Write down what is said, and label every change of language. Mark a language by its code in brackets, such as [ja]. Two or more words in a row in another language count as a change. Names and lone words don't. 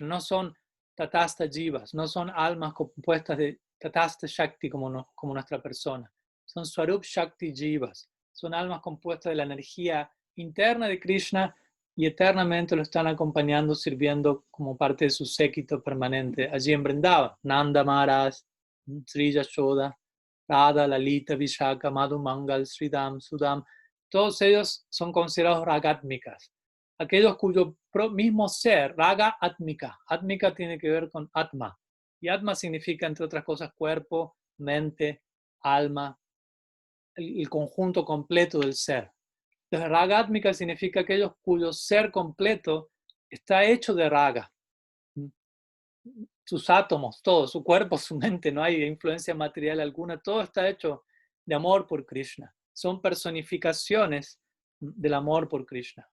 [es] No son tatasta jivas, no son almas compuestas de tatasta shakti como nuestra persona. Son swarup shakti jivas. Son almas compuestas de la energía interna de Krishna y eternamente lo están acompañando, sirviendo como parte de su séquito permanente allí en Vrindavan. Nanda Maharaj, Sri Yashoda, Radha, Lalita, Vishaka, Madhu Mangal, Sridham, Sudam. Todos ellos son considerados ragatmikas. Aquellos cuyo mismo ser, raga atmika. Atmika tiene que ver con atma. Y atma significa, entre otras cosas, cuerpo, mente, alma, el conjunto completo del ser. Entonces, raga atmika significa aquellos cuyo ser completo está hecho de raga. Sus átomos, todo, su cuerpo, su mente, no hay influencia material alguna, todo está hecho de amor por Krishna. Son personificaciones del amor por Krishna.